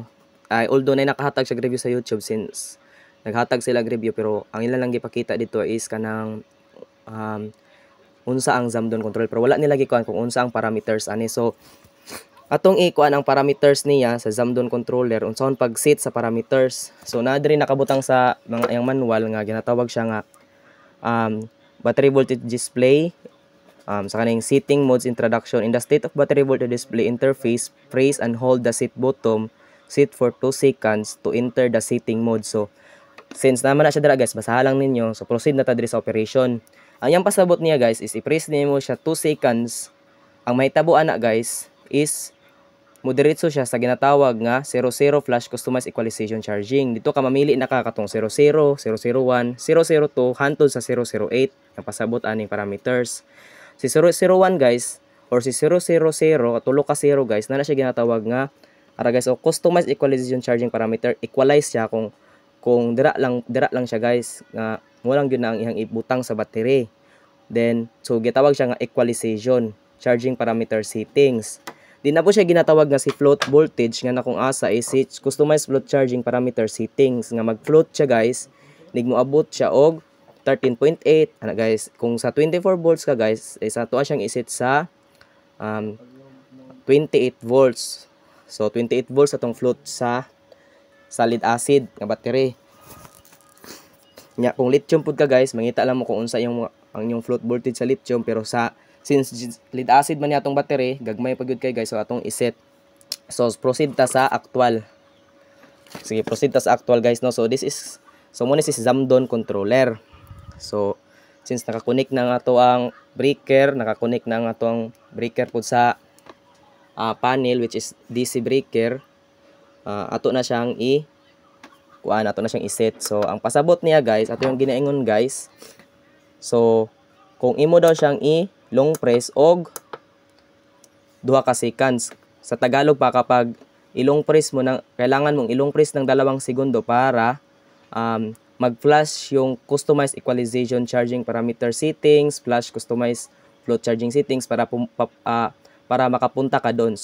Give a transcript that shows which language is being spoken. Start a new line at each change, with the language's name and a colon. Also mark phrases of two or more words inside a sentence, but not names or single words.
Cebuano: Although na nakahatag siya review sa YouTube since naghatag sila review pero ang ilang lang gipakita dito is kanang unsa ang Zamdon control pero wala nila gikuan kung unsa ang parameters ani. So atong ikuan ang parameters niya sa Zamdon controller unsahon pag-set sa parameters. So naa diri nakabutang sa mga yang manual nga ginatawag siya nga
English: battery voltage display,
Cebuano: sa kaning
English: setting modes introduction. In the state of battery voltage display interface, press and hold the set button, set for 2 seconds to enter the setting mode.
Cebuano: So since naman na siya dira guys, basahan lang ninyo. So proceed na ta diri sa operation. Ang yang pasabot niya guys is i-press nimo siya 2 seconds. Ang mahitabo ana guys is moderate siya sa ginatawag nga 00 flash
English: customized equalization charging.
Filipino: Dito ka mamili
Cebuano: na ka katong 00, 001, 002 hantod sa 008 ang pasabot aning parameters. Si 001 guys or si 000 tulo ka 0 guys na siya ginatawag nga ara guys o
English: customized equalization charging parameter.
Cebuano: Equalize siya kung dira lang siya guys nga mo lang gyud na ang iyang ibutang sa battery. Then so gitawag siya nga
English: equalization charging parameter settings.
Cebuano: Di na po siya ginatawag nga si
English: float voltage
Cebuano: nga na kung asa is
English: customized float charging parameter settings
Cebuano: nga mag-float siya guys. Nig moabot siya og 13.8 ana guys. Kung sa 24 volts ka guys is ato siyang iset sa 28 volts. So 28 volts atong float sa
English: lead acid
Cebuano: nga battery. Nya kung lithium pud ka guys, mangita lang mo kung unsa yung ang yung
English: float voltage
Cebuano: sa lithium pero since
English: lead acid
Cebuano: man atong battery, gagmay pa gyud kay guys so atong iset. So proceed ta sa actual. Sige, proceed ta sa actual guys no. So muna si Zamdon controller. So since naka-connect na nga ato ang breaker, naka-connect na nga ato ang breaker pud sa panel which is
English: DC breaker,
Cebuano: ato na siyang ato na siyang iset. So ang pasabot niya guys, ato yung ginaingon guys. So kung imo daw siyang
English: long press
Cebuano: og 2 ka seconds.
Filipino: Sa Tagalog pa kapag ilong press mo kailangan mong ilong press ng 2 segundo para mag-flash yung
English: customized equalization charging parameter settings, flash customized float charging settings
Filipino: para makapunta ka doon.